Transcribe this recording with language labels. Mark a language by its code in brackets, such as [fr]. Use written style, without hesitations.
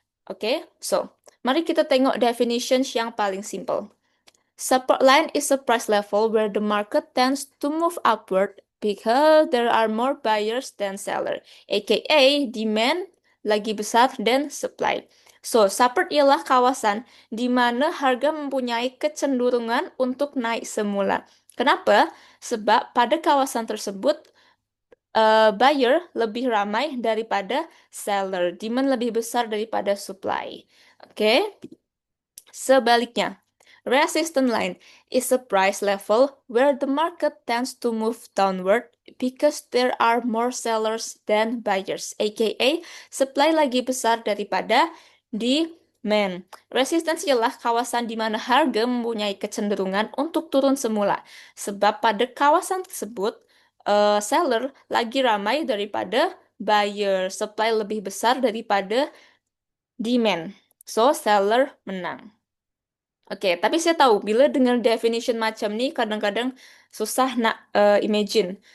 [ms] Okay, so mari kita tengok definitions yang paling simple. [en] Support line is a price level where the market tends to move upward because there are more buyers than seller, aka demand [ms] lagi besar [en] than supply. [ms] So, support ialah kawasan di mana harga mempunyai kecenderungan untuk naik semula. Kenapa? Sebab pada kawasan tersebut buyer lebih ramai daripada seller, demand lebih besar daripada supply. Oke. Okay? Sebaliknya, [en] resistance line is a price level where the market tends to move downward because there are more sellers than buyers, aka supply [ms] lagi besar daripada [en] demand. [ms] Resistance ialah kawasan di mana harga mempunyai kecenderungan untuk turun semula, sebab pada kawasan tersebut seller lagi ramai daripada buyer, supply lebih besar daripada demand. So, seller menang. Oke, tapi saya tahu bila dengar definition macam ni kadang-kadang susah nak imagine.